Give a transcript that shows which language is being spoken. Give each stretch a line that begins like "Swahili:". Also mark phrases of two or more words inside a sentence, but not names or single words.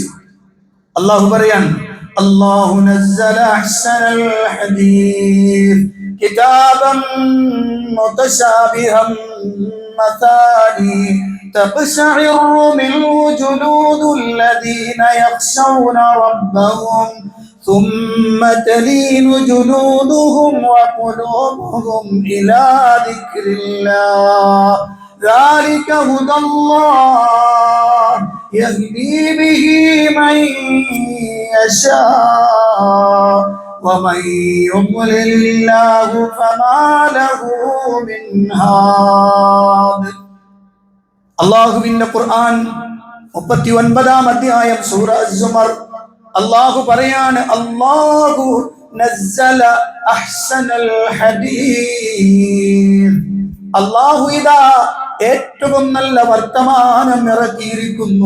Malayalam: അല്ലാഹു പറയാൻ,
Arabic: الله نزل أحسن الحديث كتابا متشابها مثاني تقشعر منه جلود الذين يخشون ربهم ثم تلين جلودهم وقلوبهم إلى ذكر الله ذلك هدى الله يهدي به من يشاء ومن يضلل الله فما له من هاد.
Malayalam: അല്ലാഹുവിന്റെ ഖുർആൻ 39-ാം അധ്യായം സൂറ അസ്-സുമർ. അല്ലാഹു പറയാണ്, അല്ലാഹു
Arabic: نزل أحسن الحديث.
Malayalam: അല്ലാഹു ഇതാ ഏറ്റവും നല്ല വർത്തമാനം ഇറക്കിയിരിക്കുന്നു.